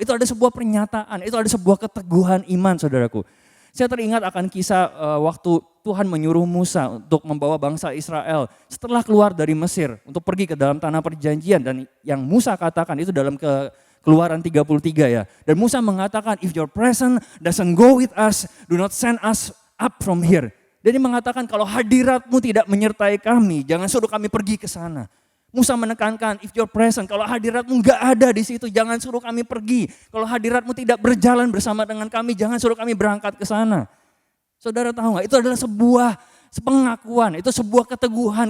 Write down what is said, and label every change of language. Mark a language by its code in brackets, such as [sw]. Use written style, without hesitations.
[id] Itu ada sebuah pernyataan, itu ada sebuah keteguhan iman saudaraku. Saya teringat akan kisah waktu Tuhan menyuruh Musa untuk membawa bangsa Israel setelah keluar dari Mesir untuk pergi ke dalam tanah perjanjian, dan yang Musa katakan itu dalam Keluaran 33 ya. [en] Dan Musa mengatakan, if your presence doesn't go with us, do not send us up from here. [id] Dan dia mengatakan kalau hadiratmu tidak menyertai kami, jangan suruh kami pergi ke sana. Musa menekankan, [en] if your presence, [id] kalau hadiratmu enggak ada di situ, jangan suruh kami pergi. Kalau hadiratmu tidak berjalan bersama dengan kami, jangan suruh kami berangkat ke sana. Saudara tahu nggak? Itu adalah sebuah pengakuan, itu sebuah keteguhan.